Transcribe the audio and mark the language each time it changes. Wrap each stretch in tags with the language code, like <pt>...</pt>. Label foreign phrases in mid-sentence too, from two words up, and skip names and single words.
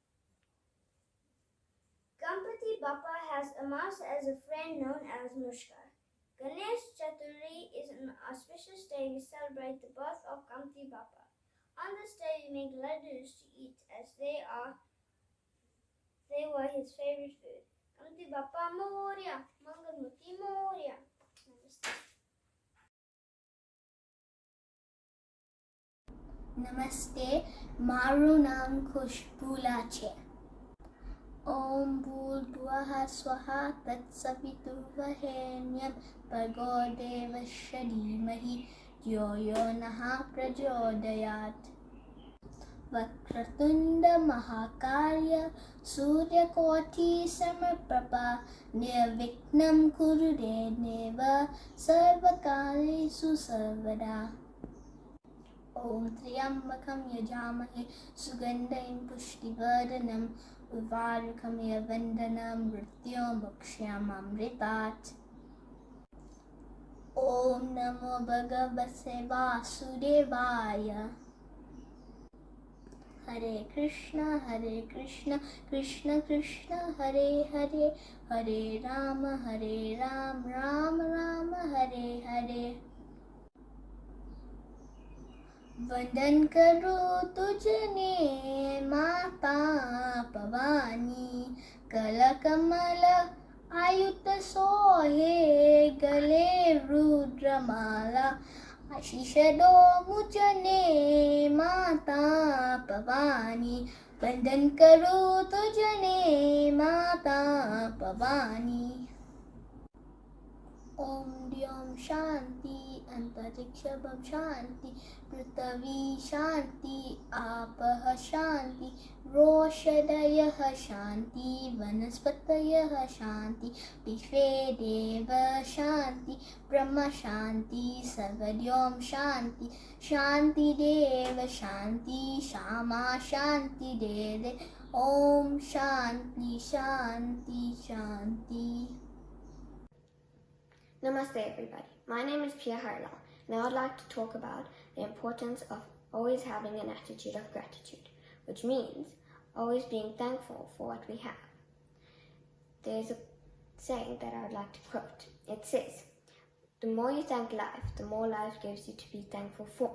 <en>Gampati Bappa has a mouse as a friend known as Mushka. Ganesh Chaturthi is an auspicious day we celebrate the birth of Gamti Bappa. On this day we make laddus to eat as they were his favorite food.</en> <mr>Gamti Bappa Moria, Mangalmukhi Moria.</mr> <en>Namaste.</en> <gu>નમસ્તે. મારું નામ ખુશ્બુલા છે.</gu> <sa>ओम भूर्भुवः स्वः तत्सवितुर्वरेण्यं भर्गो देवस्य धीमहि धियो यो नः प्रचोदयात्. वक्रतुण्ड महाकाय सूर्यकोटिसमप्रभा निर्विघ्नं कुरु देव सर्वकार्येषु सर्वदा. ॐ त्र्यम्बकं यजामहे सुगन्धिं पुष्टिवर्धनम् उर्वारुकमिव वन्दनं मृत्युर्मुक्षयमामृतात्. ॐ नमो भगवते वासुदेवाय. हरे कृष्ण कृष्ण कृष्ण हरे हरे, हरे राम राम राम हरे हरे.</sa> <hi>वंदन करो तुझने माता भवानी, कल कमल आयुत सोहे गले रुद्रमाला. आशीष दो मुझने माता भवानी, वंदन करो तुझने माता भवानी.</hi> <sa>ओम द्याम शान्ति, अन्तरिक्षबम शान्ति, पृथ्वी शान्ति, आपः शान्ति, रोषधयः शान्ति, वनस्पतयः शान्ति, विश्वे देवा शान्ति, ब्रह्म शान्ति, सर्वद्योम शान्ति, शान्ति देवा शान्ति, शम शान्ति देदे, ओम शान्ति शान्ति शान्ति Shanti.</sa> <en>Namaste everybody. My name is Pia Harlal, and I would like to talk about the importance of always having an attitude of gratitude, which means always being thankful for what we have. There's a saying that I would like to quote. It says, "The more you thank life, the more life gives you to be thankful for."</en>